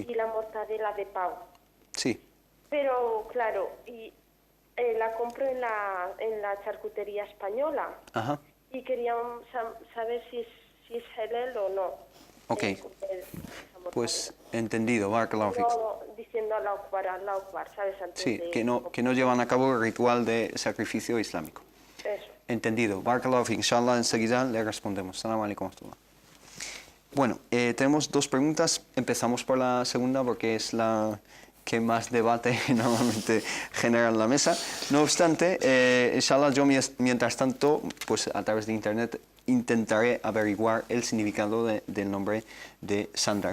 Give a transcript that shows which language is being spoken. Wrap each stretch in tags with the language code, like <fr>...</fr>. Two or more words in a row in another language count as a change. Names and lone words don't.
<es>y la mortadela de pavo. Sí. Pero, claro, la compro en la charcutería española. Ajá. Y quería saber si es halal o no. Ok. Pues entendido,</es> <ar>بارك الله فيكم.</ar> <es>No diciendo</es> <ar>الله أكبر,</ar> <es>¿sabes? Antes Sí, de- que no llevan a cabo el ritual de sacrificio islámico. Eso. Entendido.</es> <ar>بارك الله فيكم. إن شاء الله,</ar> <es>enseguida le respondemos.</es> <ar>السلام عليكم ورحمة الله.</ar> <es>Bueno, tenemos dos preguntas. Empezamos por la segunda porque es la que más debate normalmente genera en la mesa. No obstante, inshallah, yo mientras tanto, pues a través de internet intentaré averiguar el significado del nombre de Sandra.</es>